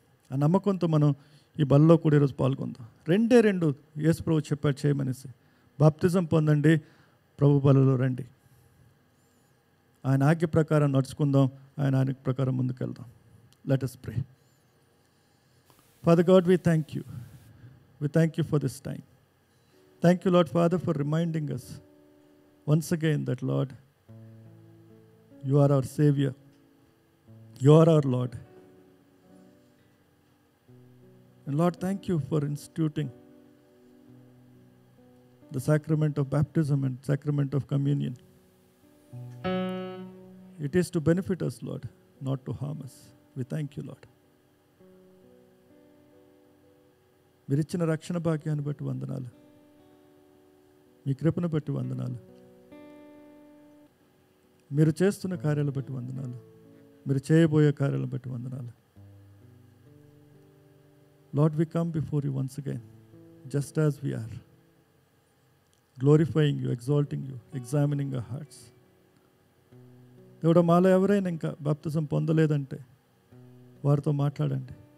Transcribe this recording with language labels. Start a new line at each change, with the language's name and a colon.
Telugu: ఆ నమ్మకంతో మనం ఈ బలలో కూడా ఈరోజు పాల్గొందాం. రెండు యేసు ప్రభు చెప్పాడు చేయమనేసి. బాప్తిజం పొందండి, ప్రభు బలలో రండి. ఆయన ఆజ్ఞ ప్రకారం నడుచుకుందాం, ఆయన ఆజ్ఞ ప్రకారం ముందుకెళ్దాం.
English: Let us pray. Father God, we thank you. We thank you for this time. Thank you, Lord Father, for reminding us once again that, Lord, you are our Savior. You are our Lord. And Lord, thank you for instituting the sacrament of baptism and sacrament of communion. It is to benefit us, Lord, not to harm us. We thank you, Lord.
Telugu: మీరు ఇచ్చిన రక్షణ భాగ్యాన్ని బట్టి వందనాలు, మీ కృపను బట్టి వందనాలు, మీరు చేస్తున్న కార్యాలు బట్టి వందనాలు, మీరు చేయబోయే కార్యాలను బట్టి వందనాలు.
English: Lord, we come before you once again, just as we are. Glorifying you, exalting you, examining our hearts.
Telugu: దేవుడా, మాలో ఎవరైనా ఇంకా బాప్తిజం పొందలేదంటే వారితో మాట్లాడండి.